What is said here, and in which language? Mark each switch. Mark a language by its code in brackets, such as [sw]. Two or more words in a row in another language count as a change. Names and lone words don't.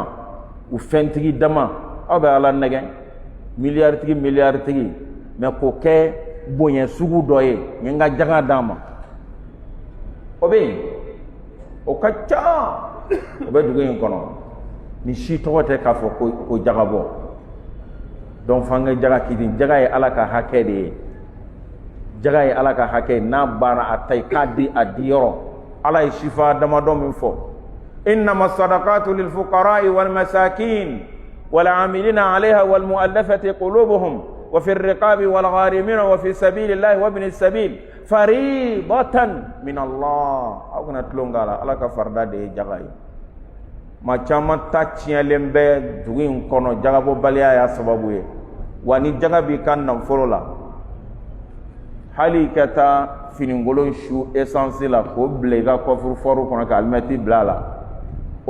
[bm] u fɛntigi dama aw bɛ ala nɛgɛ miliyari mais k'o kɛ bonya sugu dɔ ye n ye n ka jaga d'a ma o bɛ yen o ka ca o bɛ dugu in kɔnɔ ni si tɔgɔ tɛ k'a fɔ ko jaga bɔ donc f'an ka jaga kiti jaga ye ala ka hakɛ de ye jaga ye ala ka hakɛ n'a banna a ta ye k'a di a di yɔrɔ ala ye sifa damadɔ min fɔ [ar] إنما الصدقات للفقراء والمساكين والعاملين عليها والمؤلفة قلوبهم وفي الرقاب والغارمين وفي سبيل الله و ابن السبيل فريضة من الله [bm] aw kana tulongala ala ka farda de jaga ye ma caman ta tiɲɛlen bɛ dugu in kɔnɔ jagabɔbaliya y'a sababu ye wa ni jaga b'i ka nafolo la hali ka taa finingolon su essence la k'o bila i ka coffre-fort kɔnɔ ka alimɛti bila a la o